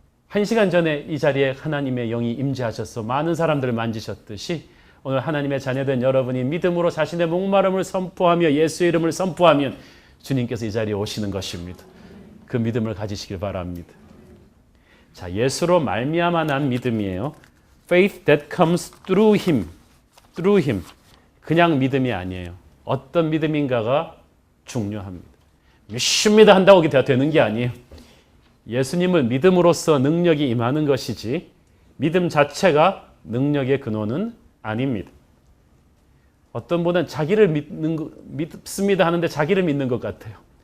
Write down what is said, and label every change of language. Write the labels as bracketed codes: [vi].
[ko] 1시간 전에 이 자리에 하나님의 영이 임재하셔서 많은 사람들을 만지셨듯이 오늘 하나님의 자녀된 여러분이 믿음으로 자신의 목마름을 선포하며 예수의 이름을 선포하면 주님께서 이 자리에 오시는 것입니다. 그 믿음을 가지시길 바랍니다. 자, 예수로 말미암아 난 믿음이에요. [en] Faith that comes through him. through him. [ko] 그냥 믿음이 아니에요. 어떤 믿음인가가 중요합니다. 믿습니다 한다고 되는 게 아니에요. 예수님을 믿음으로써 능력이 임하는 것이지 믿음 자체가 능력의 근원은 아닙니다. 어떤 분은 자기를 믿습니다 하는데 자기를 믿는 것 같아요.